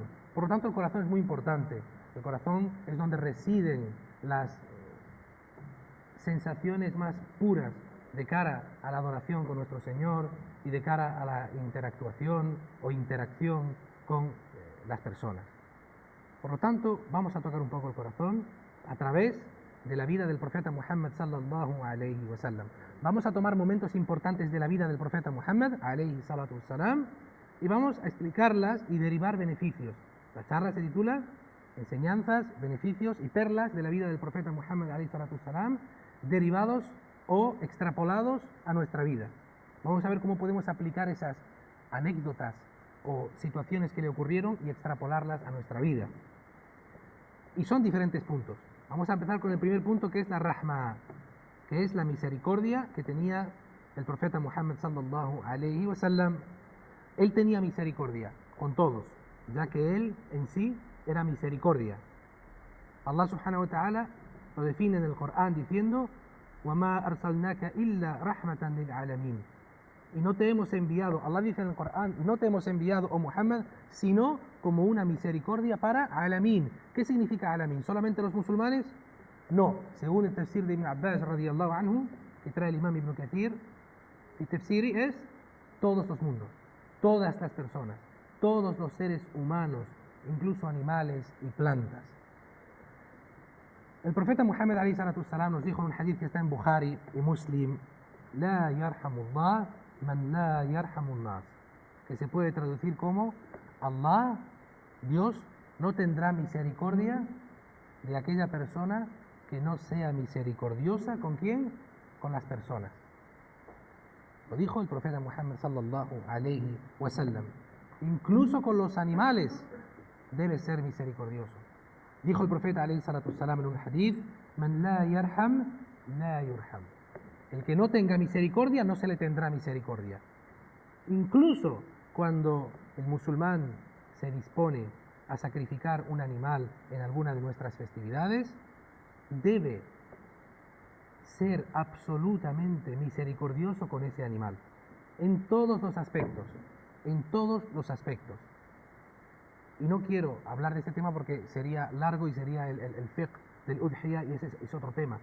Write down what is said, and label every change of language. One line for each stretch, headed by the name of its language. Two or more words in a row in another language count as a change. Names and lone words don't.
Spanish: Por lo tanto, el corazón es muy importante. El corazón es donde residen las sensaciones más puras de cara a la adoración con nuestro Señor y de cara a la interactuación o interacción con las personas. Por lo tanto, vamos a tocar un poco el corazón a través de la vida del profeta Muhammad
Arabic: صلى الله عليه وسلم.
Spanish: Vamos a tomar momentos importantes de la vida del profeta Muhammad
Arabic: عليه الصلاة والسلام
Spanish: y vamos a explicarlas y derivar beneficios. La charla se titula Enseñanzas, beneficios y perlas de la vida del profeta Muhammad
Arabic: عليه الصلاة والسلام,
Spanish: derivados o extrapolados a nuestra vida. Vamos a ver cómo podemos aplicar esas anécdotas o situaciones que le ocurrieron y extrapolarlas a nuestra vida. Y son diferentes puntos. Vamos a empezar con el primer punto, que es la rahma, que es la misericordia que tenía el profeta Muhammad
Arabic: صلى الله عليه وسلم.
Spanish: Él tenía misericordia con todos, ya que él en sí era misericordia. Allah subhanahu wa ta'ala lo define en el Corán diciendo
Arabic: وَمَا أَرْسَلْنَاكَ إِلَّا رَحْمَةً لِلْعَالَمِينَ.
Spanish: Y no te hemos enviado, Allah dice en el Corán, no te hemos enviado, oh Muhammad, sino como una misericordia para alamin. ¿Qué significa alamin? ¿Solamente los musulmanes? No. Según el tafsir de Ibn Abbas
Arabic: رضي الله عنه,
Spanish: que trae el imam Ibn Kathir, el tafsiri es todos los mundos, todas las personas, todos los seres humanos, incluso animales y plantas. El profeta Muhammad
Arabic: عليه الصلاة والسلام
Spanish: nos dijo en un hadith que está en Bukhari y Muslim,
Arabic: لا يرحم الله من لا يرحم الناس,
Spanish: que se puede traducir como Allah, Dios, no tendrá misericordia de aquella persona que no sea misericordiosa. ¿Con quién? Con las personas. Lo dijo el profeta Muhammad
Arabic: صلى الله عليه وسلم.
Spanish: Incluso con los animales debe ser misericordioso. Dijo el profeta
Arabic: عليه الصلاة والسلام
Spanish: en un hadith,
Arabic: من لا يرحم لا يرحم.
Spanish: El que no tenga misericordia, no se le tendrá misericordia. Incluso cuando el musulmán se dispone a sacrificar un animal en alguna de nuestras festividades, debe ser absolutamente misericordioso con ese animal, en todos los aspectos, Y no quiero hablar de este tema porque sería largo y sería el fiqh del udhiyah, y ese es otro tema.